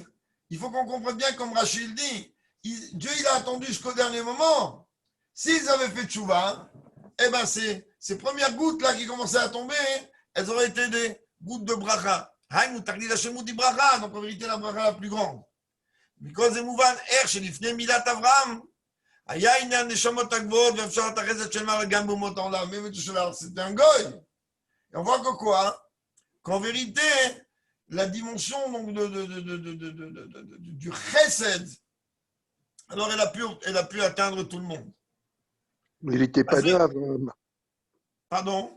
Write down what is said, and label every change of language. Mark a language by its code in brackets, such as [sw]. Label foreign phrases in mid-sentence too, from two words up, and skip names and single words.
[fr] Il faut qu'on comprenne bien, comme Rachid dit, Dieu il a attendu jusqu'au dernier moment. S'ils avaient fait tchouva, eh ben ces premières gouttes là qui commençaient à tomber, elles auraient été des gouttes de bracha. Donc en vérité la bracha la plus grande. [he] Because זה מובן איך שלפני מילת אברהם היה עניין נשמות הגבוהות ואפשר את החסד של מעלה גם באומות העולם. [fr] C'était un goy. Et on voit que quoi? Qu'en vérité, la dimension donc, du chesed, alors elle a pu atteindre tout le monde. Mais il n'était pas né Abraham. Pardon?